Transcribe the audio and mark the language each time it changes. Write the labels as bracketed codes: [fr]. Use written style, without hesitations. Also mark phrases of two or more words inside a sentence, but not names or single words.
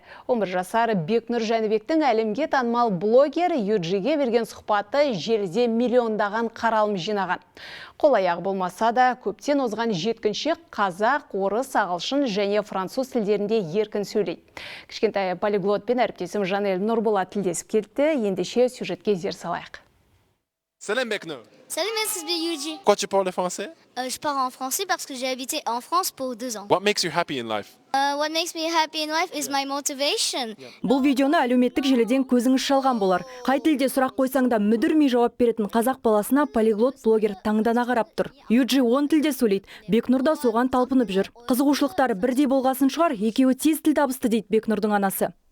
[kk] 11 жасар Бекнұр Жәнібектің әлемге танымал блогер UG-ге берген сұхбаты желіде миллиондаған қаралым жинаған. Қол-аяқ болмаса да көптен озған жеткіншек қазақ, орыс, ағылшын және француз тілдерінде еркін сөйлейді. Кішкентай полиглотпен әріптесім Жанель Нұрболат тілдесіп келді. Ендеше сюжетке зер салайық. Сәлем Бекнұр. [fr] Salut, c'est Yuji. Pourquoi tu parles français? Je parle en français parce que j'ai habité en France pour 2 ans. [en] What makes you happy in life? What makes me happy in life is my motivation. [kk] Бұл видеоны әлеуметтік желіден көзіңіз шалған болар. Қай тілде сұрақ қойсаң да мүдірмей жауап беретін қазақ баласына полиглот блогер таңдана қарап тұр. Юджи 10 тілде сөйлейді. Бекнұр да соған талпынып жүр. Қызығушылықтары бірдей болғасын шығар, екеуі тез тіл табысты дейді Бекнұрдың анасы.